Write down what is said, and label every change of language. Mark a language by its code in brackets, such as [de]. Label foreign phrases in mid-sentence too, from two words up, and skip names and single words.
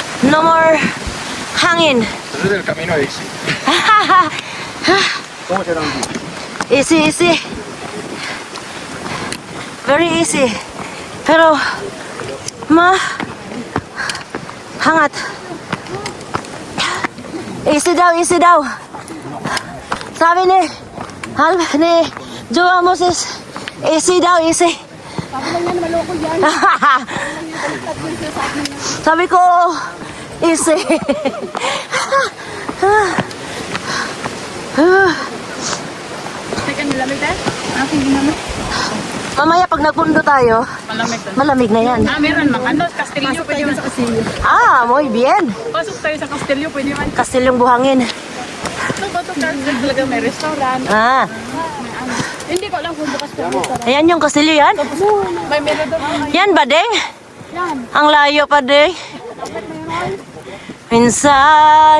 [en] No more hangin. [es] Pero el camino es easy. ¿Cómo será un día? [en] Easy, easy. Very easy. [tl] Pero, hangat. Easy daw, easy daw. Sabi ni Joa Moses, easy daw, easy. Sabi lang yan, maloko yan. Sabi ko, easy. Teka, nilamig tayo? Aking ginamit. Mamaya pag nagpundo tayo, Malamig tayo. malamig na yan. Meron man. Ano, Castillo, pwede man. [es] Muy bien. [tl] Pasok tayo sa Castillo, pwede man. Kastilyong buhangin. Ito ba ito, talaga may restaurant. Ah, Hindi ko alam kung bukas pa restaurant. ayan yung kastilyo yan. May mirador na. Yan ba, Deng? Yan. Ang layo pa, Deng. Minsan.